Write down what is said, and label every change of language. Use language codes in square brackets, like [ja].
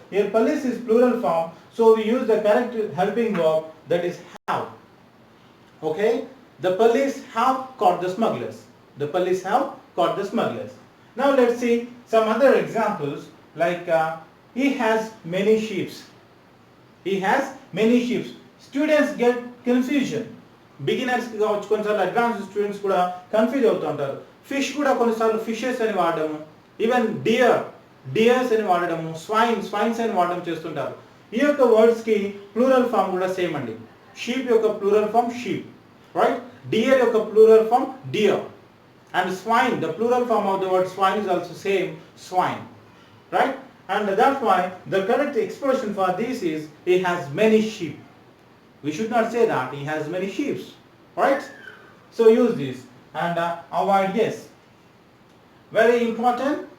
[en] Here police is plural form, so we use the correct helping verb, that is have. Okay? The police have caught the smugglers. The police have caught the smugglers. Now let's see some other examples, like he has many sheep. He has many sheep. Students get confusion. [te] Beginners కావచ్చు, కొన్నిసార్లు advanced students కూడా confuse అవుతూ ఉంటారు. Fish కూడా కొన్నిసార్లు fishes అని వాడడము, even dears అని వాడడము, స్వైన్స్ అని వాడడం చేస్తుంటారు. ఈ యొక్క వర్డ్స్కి ప్లూరల్ ఫామ్ కూడా సేమ్ అండి. షీప్ యొక్క plural form sheep, right? Dear యొక్క plural form dear. [en] And swine, the plural form of the word swine is also same, swine, right? And that's why the correct expression for this is, he has many sheep. We should not say that he has many sheep, right? So use this and avoid yes. Very important.